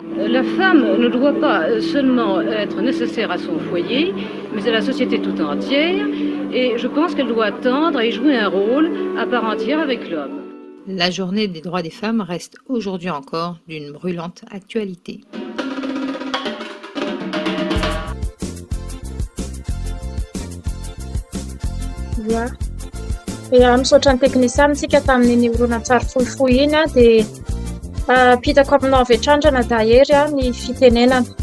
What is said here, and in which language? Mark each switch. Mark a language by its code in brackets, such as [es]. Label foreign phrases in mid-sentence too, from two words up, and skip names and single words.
[fr] La femme ne doit pas seulement être nécessaire à son foyer, mais à la société tout entière, et je pense qu'elle doit tendre et jouer un rôle à part entière avec l'homme. La journée des droits des femmes reste aujourd'hui encore d'une brûlante actualité. [mg] Misaotra ny teknisian tsika tamin'ny horonan-tsary fohifohy iny dia pitako aminao avy hatrandra dahery ny fitenenana.